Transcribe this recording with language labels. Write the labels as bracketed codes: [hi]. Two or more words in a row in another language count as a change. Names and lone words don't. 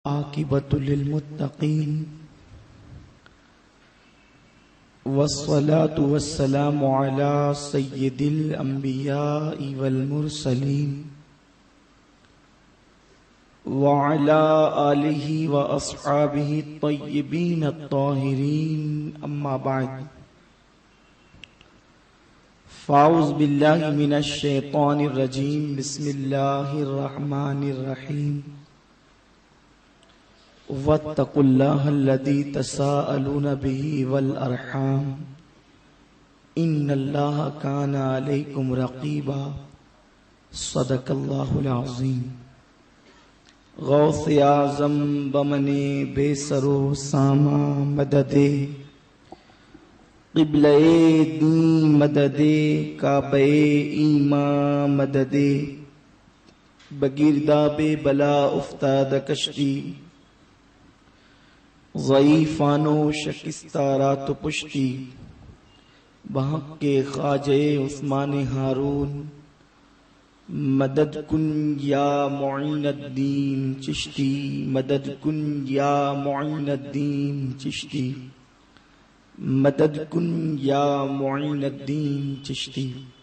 [ar] عاقبۃ للمتقین والصلاة والسلام علی سید الانبیاء والمرسلین وعلی آلہ واصحابہ الطیبین الطاہرین، اما بعد فاعوذ باللہ من الشیطان الرجیم، بسم اللہ الرحمن الرحیم، واتقوا اللہ الذی تساءلون بہ والارحام ان اللہ کان علیکم رقیبا، صدق اللہ العظیم۔ [fa] غوث اعظم بمن بے سرو ساما مددے، قبلہ دین مددے، کعبہ ایمان مددے، بگرداب بلا افتاد کشتی، ضعیفانو شکستہ رات و پشتی، بحق کے خواجہ عثمان ہارون، مدد کن یا معین الدین چشتی، مدد کن یا معین الدین چشتی، مدد کن یا معین الدین چشتی۔